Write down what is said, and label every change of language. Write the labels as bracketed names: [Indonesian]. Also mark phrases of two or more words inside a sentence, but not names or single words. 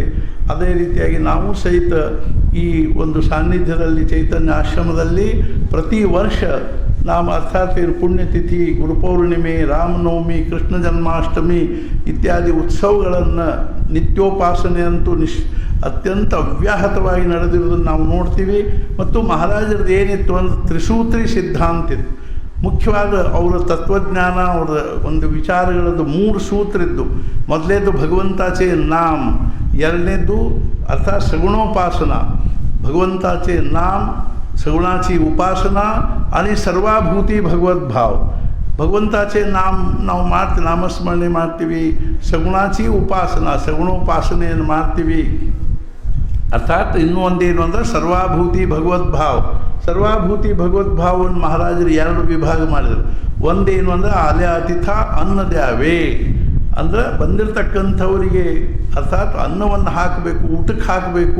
[Kannada] ಅದೇ ರೀತಿಯಾಗಿ ನಾವು ಸಹಿತ ಈ ಒಂದು ಸಾನ್ನಿಧ್ಯದಲ್ಲಿ ಚೈತನ್ಯ ಆಶ್ರಮದಲ್ಲಿ ಪ್ರತಿ ವರ್ಷ ನಾವು ಅರ್ಥಾತ್ ಏನು ಪುಣ್ಯತಿಥಿ, ಗುರುಪೌರ್ಣಿಮೆ, ರಾಮನವಮಿ, ಕೃಷ್ಣ ಜನ್ಮಾಷ್ಟಮಿ ಇತ್ಯಾದಿ ಉತ್ಸವಗಳನ್ನು ನಿತ್ಯೋಪಾಸನೆ ಅಂತೂ ಅತ್ಯಂತ ಅವ್ಯಾಹತವಾಗಿ ನಡೆದಿರೋದನ್ನು ನಾವು ನೋಡ್ತೀವಿ. ಮತ್ತು ಮಹಾರಾಜರದ್ದು ಏನಿತ್ತು ಅಂದರೆ ತ್ರಿಸೂತ್ರಿ ಸಿದ್ಧಾಂತ ಇತ್ತು. ಮುಖ್ಯವಾದ ಅವರ ತತ್ವಜ್ಞಾನ, ಅವರ ಒಂದು ವಿಚಾರಗಳದ್ದು 3 ಸೂತ್ರ ಇದ್ದು. [Marathi] ಮೊದಲೇದು भगवंताचे नाम, ಎರಡನೇದು अर्थात सगुणोपासना, भगवंताचे नाम, सगुणाची उपासना आणि सर्वाभूती भगवत भाव. भगवंताचे नाम [Kannada] ನಾವು ಮಾಡ್ತೀವಿ, ನಾಮಸ್ಮರಣೆ ಮಾಡ್ತೀವಿ, [Marathi] सगुणाची उपासना, [Kannada] ಸಗುಣೋಪಾಸನೆಯನ್ನು ಮಾಡ್ತೀವಿ. ಅರ್ಥಾತ್ ಇನ್ನೂ ಒಂದೇನು ಅಂದರೆ ಸರ್ವಾಭೂತಿ ಭಗವದ್ಭಾವ. ಸರ್ವಾಭೂತಿ ಭಗವದ್ಭಾವವನ್ನು ಮಹಾರಾಜರು 2 ವಿಭಾಗ ಮಾಡಿದರು. ಒಂದೇನು ಅಂದರೆ [Marathi] आले आतिथ्य अन्नद्यावे, [Kannada] ಅಂದರೆ ಬಂದಿರತಕ್ಕಂಥವರಿಗೆ ಅರ್ಥಾತ್ ಅನ್ನವನ್ನು ಹಾಕಬೇಕು, ಊಟಕ್ಕೆ ಹಾಕಬೇಕು.